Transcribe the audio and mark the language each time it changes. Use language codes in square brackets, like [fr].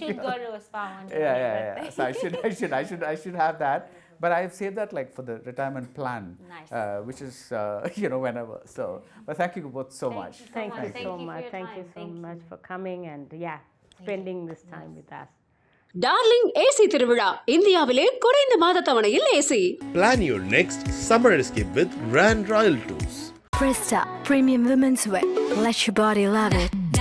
[en] should go to a spa one day. Yeah. So I should have that. But I've saved that like for the retirement plan, Nice. Which is you know, whenever. So, but thank you both so much. Thank you so much for coming and spending this time with us. [ta] Darling AC திருவிழா இந்தியாவிலே குறைந்த மாத தவணையில் AC. [en] Plan your next summer escape with Grand Royal Tours. Presta Premium Women's Wear. Let your body love it.